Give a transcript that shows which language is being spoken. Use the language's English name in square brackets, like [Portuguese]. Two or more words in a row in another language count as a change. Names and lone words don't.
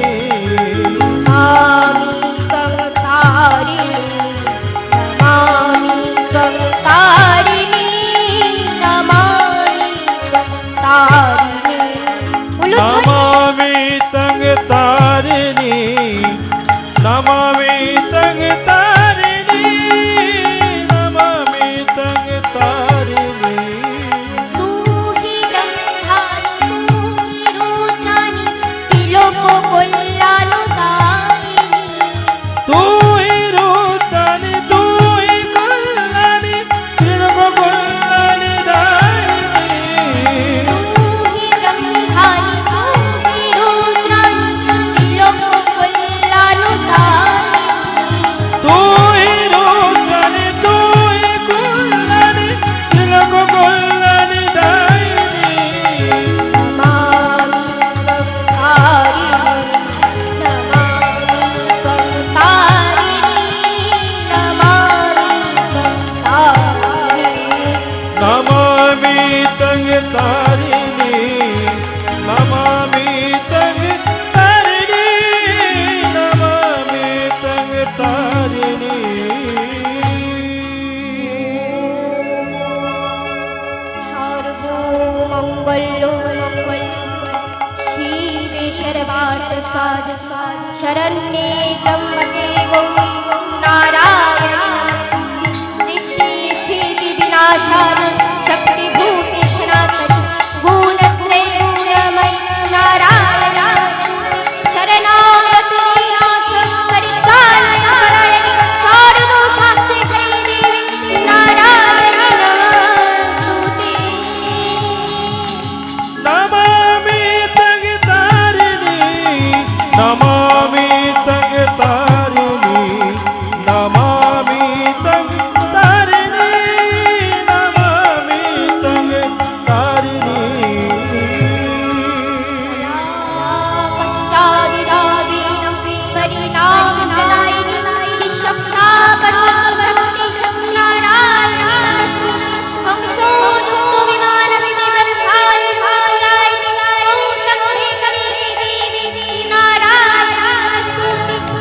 [Sanskrit] নমামি ত্বং তারিণী, নমামি ত্বং তারিণী, নমামি ত্বং তারিণী। নমামি তং তারিণী, নমামি তং তারিণী, নমামি তং তারিণী। [Hindi] तू ही ब्रह्माणि तू ही रुद्राणि त्रिलोक कल्याणकारिणी, [Bangla] তুই রুদ্রাণী, তুই কল্যাণী, ত্রিলোক কল্যাণী দায়িনী। [Hindi] तू ही ब्रह्माणि तू ही रुद्राणि त्रिलोक कल्याणकारिणी, [Bangla] তুই রুদ্রাণী, তুই কল্যাণী, ত্রিলোক কল্যাণী দায়িনী। [Sanskrit] नमामि त्वं तारिणि, नमामि त्वं तारिणि, नमामि त्वं तारिणि। নমামি তং তারিণী, নমামি তং তারিণী, নমামি তং তারিণী। सर्वमङ्गल मङ्गल शिवे सर्वार्थ साध, शरण्ये त्र्यम्बके गौरी नारायणि नमोस्तुते, सृष्टि स्थिति विनाशाय शक्तिभूते सनातनि गुणत्रय गुणमयि नारायणि शरणागति दीनाथ परित्राणाय शरण्ये सर्वशास्त्रे हरि देवी नारायणि नमोस्तुते। নমামি তং তারিণী, নমামি তং তারিণী, নমামি তং তারিণী, নমামি তং তারিণী। पश्चादिरादीनं परिणामप्रदायिनि निःशब्दापरोक्षशक्ति नारायणि नमोस्तुते, वंशोदुक्तविमानस्य वंशानि भूतलायिनि ॐ शक्ति कविति देवी नारायणि नमोस्तुते,